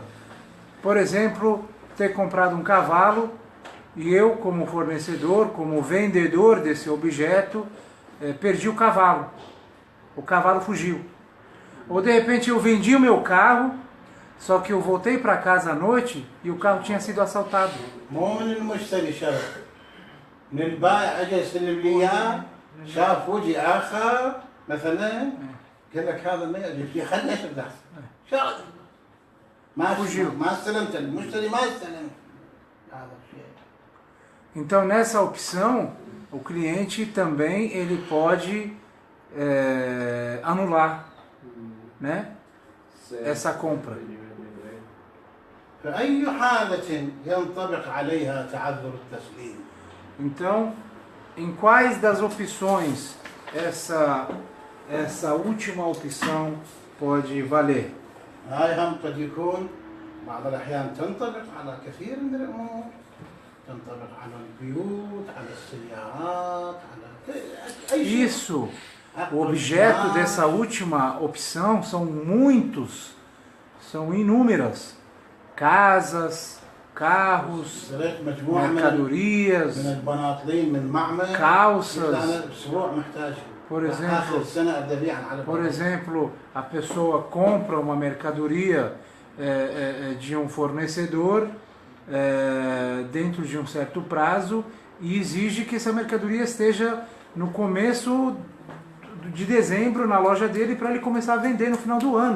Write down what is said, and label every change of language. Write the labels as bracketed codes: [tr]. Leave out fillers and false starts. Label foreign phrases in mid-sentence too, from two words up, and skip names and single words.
[pt] Por exemplo, ter comprado um cavalo e eu, como fornecedor, como vendedor desse objeto, perdi o cavalo. O cavalo fugiu. Ou de repente eu vendi o meu carro, só que eu voltei para casa à noite e o carro tinha sido assaltado. [ar] مو من المشتري شرط، من البائع اجى يستلم لي اياه، شاف وجه اخر مثلا قال لك هذا ما يجي خليه يشرب شرط ما استلمت، المشتري ما استلم هذا الشيء. [pt] Então nessa opção o cliente também ele pode anular, né, essa compra. [ar] فأي حالة ينطبق عليها تعذر التسليم؟ [pt] Então, em quais das opções essa última opção pode valer? [ar] هاي هم قد يكون بعض الأحيان تنطبق على كثير من الأمور، تنطبق على البيوت، على السيارات، على أي شيء. [pt] Isso, o objeto dessa última opção são muitos, são inúmeras. Casas, carros, mercadorias, calças. Por exemplo, a pessoa compra uma mercadoria de um fornecedor dentro de um certo prazo e exige que essa mercadoria esteja no começo de dezembro na loja dele para ele começar a vender no final do ano.